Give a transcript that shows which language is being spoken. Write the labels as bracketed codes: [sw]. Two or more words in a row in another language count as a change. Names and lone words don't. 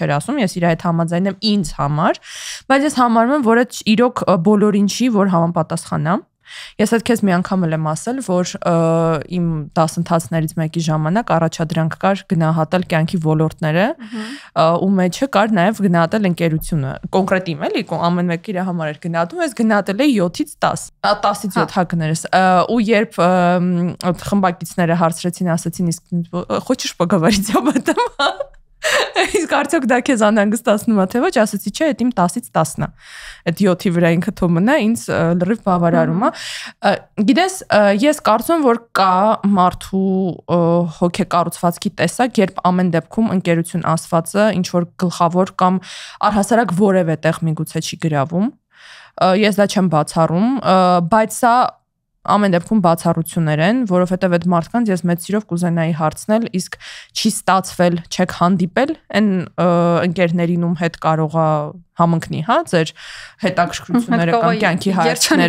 [hy] էր ասում, ես իր հետ համաձայն եմ ինձ համար, բայց ես համարում եմ, որ այդ իրոք բոլորին չի, որ համապատասխան է։ Ես այդ քեզ մի անգամ եմ ասել, որ իմ դասընթացներից մեկի ժամանակ առաջադրանք կար գնահատել կյանքի ոլորտները, ու մեջը կար նաև գնահատել ընկերությունը։ Կոնկրետ իմ էլի, ամեն մեկը իր համար էր գնահատում, ես գնահատել էի 7-ից 10, 10-ից 7 հակներս։ Ու երբ խմբակիցները հարցրեցին, ասացին, իսկ [ru] хочешь поговорить об этом։ [hy] Իսկ արդյոք դա քեզ անհանգստացնում է թե ոչ, ասացի չէ, այդ իմ 10-ից 10-ն է։ Այդ 7-ի վրա ինքը թոմն է, ինձ լրիվ բավարարում է։ Գիտես, ես կարծում եմ, որ կա մարդու հոգեկառուցվածքի տեսակ, երբ ամեն դեպքում ընկերություն ասվածը ինչ որ գլխավոր կամ առհասարակ որևէ տեղ միգուցե չի գրավում։ Ես դա չեմ բացառում, բայց սա ամեն դեպքում բացառություններ են, որովհետև այդ մարդկանց ես մեծ սիրով կուզենայի հարցնել, իսկ չի ստացվել, չեք հանդիպել այն ընկերներին ում հետ կարողա համընկնի, հա, ձեր հետաքրքրությունները կամ կյանքի հարցները։